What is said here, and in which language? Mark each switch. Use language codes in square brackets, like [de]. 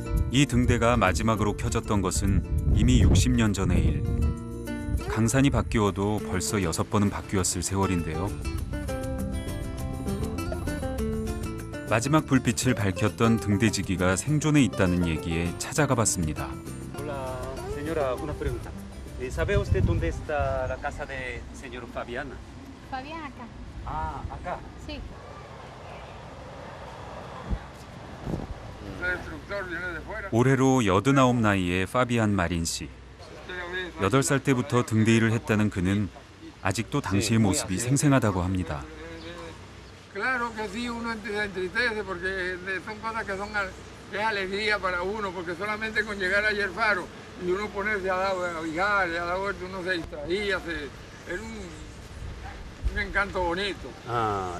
[ko] 이 등대가 마지막으로 켜졌던 것은 이미 60년 전의 일. 강산이 바뀌어도 벌써 6번은 바뀌었을 세월인데요. 마지막 불빛을 밝혔던 등대지기가 생존해 있다는 얘기에 찾아가 봤습니다. [es] Hola, señora, una pregunta. ¿Sabe usted dónde está la casa de señor Fabiana? Fabián acá. Ah, acá. Sí. [ko] 올해로 89 나이의 파비안 마린 씨. 8살 때부터 등대 일을 했다는 그는 아직도 당시의 모습이 생생하다고 합니다. [es] Claro que sí, uno se entristece porque son cosas que son es alegría para uno, porque solamente con llegar allí al faro y uno ponerse a viajar, a dar vuelta, uno se distraía, era un encanto bonito. Ah,